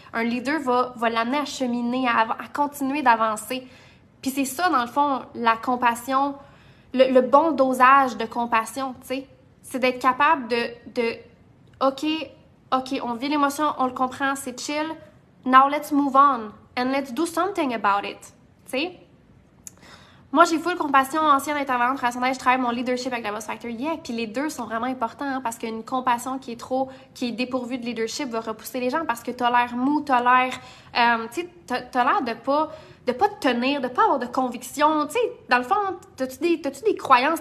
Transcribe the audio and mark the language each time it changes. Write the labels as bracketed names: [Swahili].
[French] Un leader va l'amener à cheminer, à continuer d'avancer. Puis c'est ça, dans le fond, la compassion, le bon dosage de compassion, tu sais, c'est d'être capable de OK, on vit l'émotion, on le comprend, c'est chill. [English] Now let's move on and let's do something about it. [French] Tu sais? Moi, j'ai full compassion, ancienne intervenante relationnelle, je travaille mon leadership avec la Boss Factor. Yeah, puis les deux sont vraiment importants hein, parce qu'une compassion qui est dépourvue de leadership va repousser les gens parce que t'as l'air mou, t'as l'air, tu sais, t'as l'air de pas pas te tenir, de pas avoir de conviction. Tu sais, dans le fond, t'as-tu des croyances?